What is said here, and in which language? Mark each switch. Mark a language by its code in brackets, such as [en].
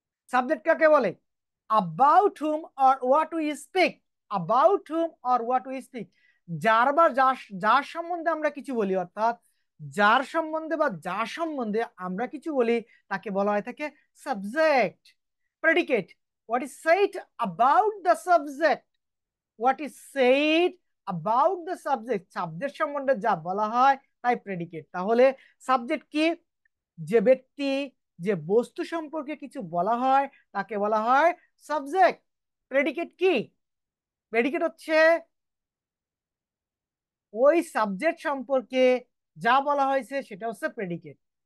[bn] Subject কাকে বলে, [en] about whom or what we speak, [bn] about whom or what we speak, যার বা যার যার সম্বন্ধে আমরা কিছু বলি, অর্থাৎ যার সম্বন্ধে বা যার সম্বন্ধে আমরা কিছু বলি, তাকে বলা হয় থাকে subject. [en] predicate, what is said about the subject, what is said about the subject, [bn] subject সম্বন্ধে যা বলা হয় তাই প্রেডিকেট। তাহলে সাবজেক্ট কি, যে ব্যক্তি, যে বস্তু সম্পর্কে কিছু বলা হয় তাকে বলা হয় সাবজেক্ট। প্রেডিকেট কি, প্রেডিকেট হচ্ছে ওই সাবজেক্ট সম্পর্কে যা বলা হয়েছে সেটা হচ্ছে প্রেডিকেট।